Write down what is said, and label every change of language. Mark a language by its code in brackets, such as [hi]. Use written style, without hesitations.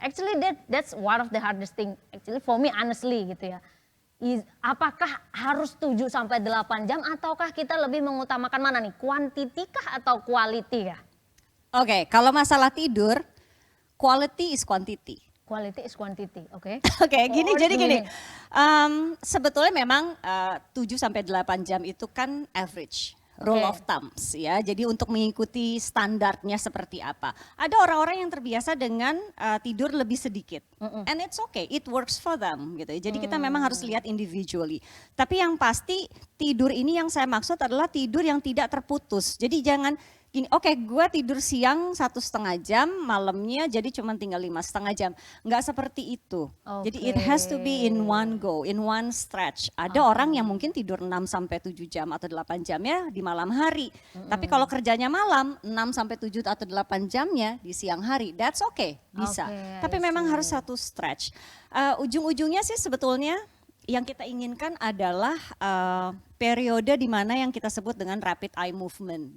[en] Actually that's one of the hardest thing actually for me honestly [id] gitu ya. Apakah harus 7 sampai 8 jam ataukah kita lebih mengutamakan mana nih? Quantity kah atau quality kah? Oke, kalau masalah tidur, [en] quality is quantity. Quality is quantity, oke? [id] Oke, gini Oh, jadi gini. gini. Sebetulnya memang 7 sampai 8 jam itu kan average. [en] Rule of thumbs ya. [id] Jadi untuk mengikuti standarnya seperti apa. Ada orang-orang yang terbiasa dengan tidur lebih sedikit. [en] And it's okay, it works for them [id] gitu. Jadi kita memang harus lihat individually. Tapi yang pasti tidur ini yang saya maksud adalah tidur yang tidak terputus. Jadi jangan gini, oke, gue tidur siang 1,5 jam, malamnya jadi cuma tinggal 5,5 jam. Nggak seperti itu. Jadi [en] it has to be in one go, in one stretch. [id] Ada orang yang mungkin tidur 6 sampai 7 jam atau 8 jamnya di malam hari. Tapi kalau kerjanya malam, 6 sampai 7 atau 8 jamnya di siang hari, [en] that's okay, [id] bisa. Oke, Tapi [en] I [id] memang [en] see. [id] harus satu stretch. Ujung-ujungnya sih sebetulnya yang kita inginkan adalah periode di mana yang kita sebut dengan rapid eye movement.